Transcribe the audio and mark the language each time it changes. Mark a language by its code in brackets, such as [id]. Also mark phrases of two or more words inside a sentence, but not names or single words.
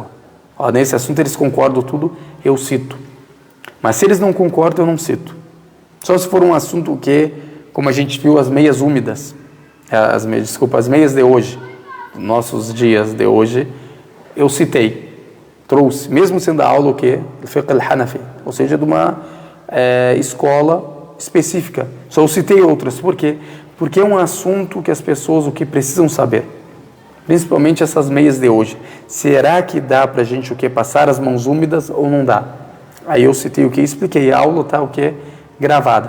[pt] Nesse assunto eles concordam tudo, eu cito. Mas se eles não concordam, eu não cito. Só se for um assunto como a gente viu, as meias úmidas, as meias de hoje, nossos dias de hoje, eu citei, trouxe, mesmo sendo a aula do Fiqh al-Hanafi, ou seja, de uma escola específica. Só eu citei outras, por quê? Porque é um assunto que as pessoas precisam saber. Principalmente essas meias de hoje. Será que dá pra gente o que? Passar as mãos úmidas ou não dá? Aí eu citei o que? Expliquei. A aula tá o que? Gravada.